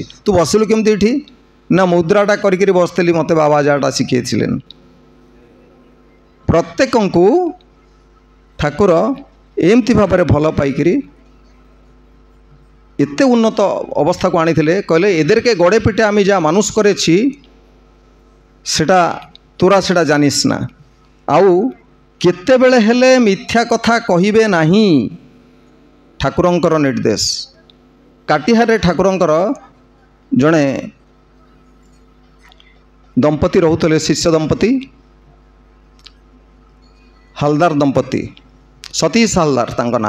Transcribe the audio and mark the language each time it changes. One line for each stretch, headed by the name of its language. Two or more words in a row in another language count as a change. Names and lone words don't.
Odia: ତୁ ବସିଲୁ କେମିତି ଏଠି? ନା ମୁଦ୍ରାଟା କରିକିରି ବସିଥିଲି, ମୋତେ ବାବା ଯାହାଟା ଶିଖେଇଥିଲେ। ପ୍ରତ୍ୟେକଙ୍କୁ ଠାକୁର ଏମିତି ଭାବରେ ଭଲ ପାଇକିରି ଏତେ ଉନ୍ନତ ଅବସ୍ଥାକୁ ଆଣିଥିଲେ।
Bangla: କହିଲେ ଏদেরকে গড়ে পিটে আমি যা মানুষ করেছি সেটা তোরা সেটা জানিস না,
Odia: ଆଉ କେତେବେଳେ ହେଲେ ମିଥ୍ୟା କଥା କହିବେ ନାହିଁ। ଠାକୁରଙ୍କର ନିର୍ଦ୍ଦେଶ। କାଟିହାରେ ଠାକୁରଙ୍କର ଜଣେ ଦମ୍ପତି ରହୁଥିଲେ, ଶିଷ୍ୟ ଦମ୍ପତି, ହାଲଦାର ଦମ୍ପତି, ସତୀଶ ହାଲଦାର ତାଙ୍କ ନାଁ।